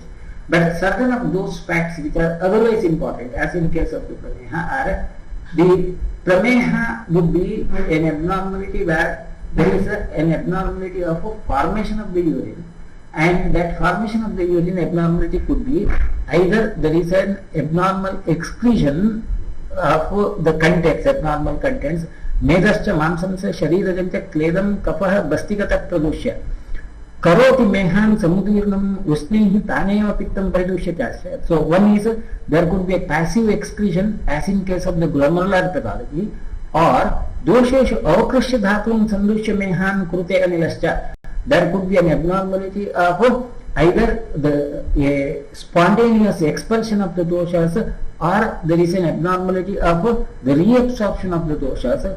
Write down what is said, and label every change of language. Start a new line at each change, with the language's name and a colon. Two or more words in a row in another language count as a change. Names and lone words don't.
English: But certain of those facts which are otherwise important, as in case of the prameha, are the prameha would be an abnormality where there is an abnormality of a formation of the urine, and that formation of the urine abnormality could be either there is an abnormal excretion of the contents, abnormal contents,
Sanskrit: Medascha Mamsamsa Sharirajanta Kledam Kapaha Bastigata Pradushya Karoti Mehan Samudirnam Usnehi Taneva Pittam Pradushya.
English: So one is there could be a passive excretion as in case of the glomerular pathology, or
Sanskrit: Dosheshu Avakrisha Dhatum Sandushya Mehan Krute Anilascha.
English: There could be an abnormality of either the spontaneous expulsion of the doshas, or there is an abnormality of the reabsorption of the doshas.